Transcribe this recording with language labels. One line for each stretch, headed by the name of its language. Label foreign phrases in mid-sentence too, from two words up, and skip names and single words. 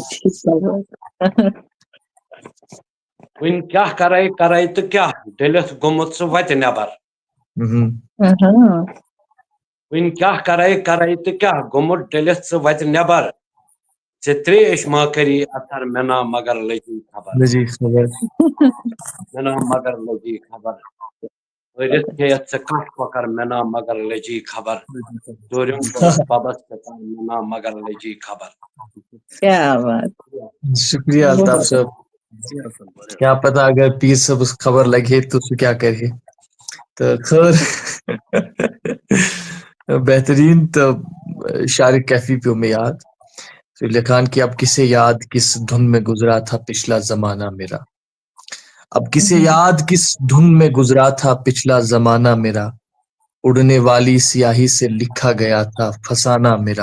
Kashmiri: وۄنۍ کیٛاہ کرے کرے تہٕ کیٛاہ ڈٔلِتھ گوٚمُت ژٕ وتہِ نٮ۪بر، وۄنۍ کیٛاہ کرے کرے تہٕ کیٛاہ گوٚمُت ڈٔلِتھ ژٕ وتہِ نٮ۪بر، ژےٚ ترٛیش ما کری اثر، مےٚ نا مگر لٔجی خبر. مےٚ نا مگر لٔجی خبر. مٲرِتھ کھیٚیَتھ ژےٚ کٹھ کۄکر، مےٚ نا مگر لٔجی خبر. ژوٗرِم کوٚرُتھ ببس ژےٚ کر، مےٚ نا مگر لٔجی خبر.
Urdu: کیا بات. شکریہ الطاف صاحب. کیا پتا اگر پیر صاحب اس خبر لگے تو اسے کیا کرے. تو خیر بہترین. تو شاعر کیفی پہ میں یاد تو لکھان کہ اب کسے یاد کس دھن میں گزرا تھا پچھلا زمانہ میرا، اب کسے یاد کس دھن میں گزرا تھا پچھلا زمانہ میرا، اڑنے والی سیاہی سے لکھا گیا تھا فسانہ میرا.